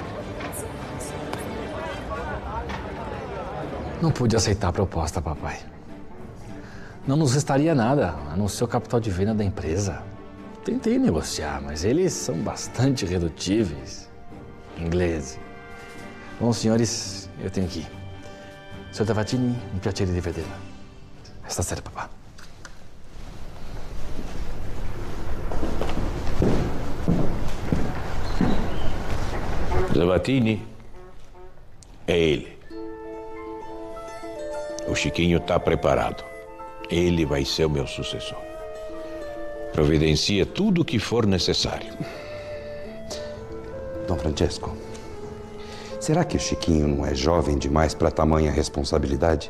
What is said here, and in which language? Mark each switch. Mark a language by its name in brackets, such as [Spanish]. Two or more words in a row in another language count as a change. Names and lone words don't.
[Portuguese] Não pude aceitar a proposta, papai. Não nos restaria nada, a não ser o capital de venda da empresa. Tentei negociar, mas eles são bastante redutíveis. Ingleses. Bom, senhores, eu tenho que ir. [Italian] Senhor Tavatini, un piacere di vederla. Stasera, papà. [Portuguese] Tavatini é ele. O Chiquinho está preparado. Ele vai ser o meu sucessor. Providencia tudo o que for necessário. Dom Francesco, será que o Chiquinho não é jovem demais para tamanha responsabilidade?